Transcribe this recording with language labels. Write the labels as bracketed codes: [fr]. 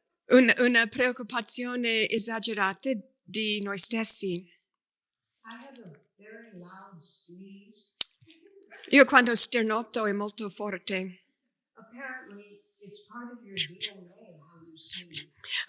[it] Una preoccupazione esagerata di noi stessi. [en] I have a very loud sneeze. [it] Io quando sternuto è molto forte. [en] Apparently, it's part of your DNA how you sneeze.